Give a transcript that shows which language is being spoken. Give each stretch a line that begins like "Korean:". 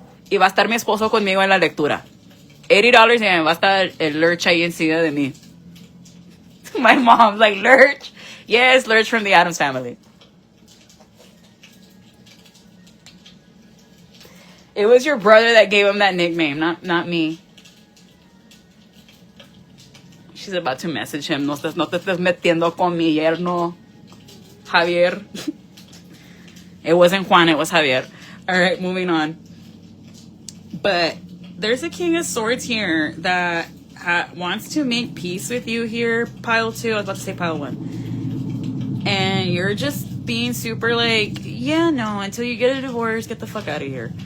Spanish: Y va a estar mi esposo conmigo en la lectura. $80 y va a estar el Lurch ahí encima de mí.
English: My mom's like, Lurch? Yes, Lurch from the Addams Family. It was your brother that gave him that nickname, not me. She's about to message him.
Spanish: No te estés metiendo con mi yerno, Javier.
English: It wasn't Juan, it was Javier. All right, moving on. But there's a King of Swords here that wants to make peace with you here, pile 2. I was about to say pile 1. And you're just being super like, yeah, no, until you get a divorce, get the fuck out of here.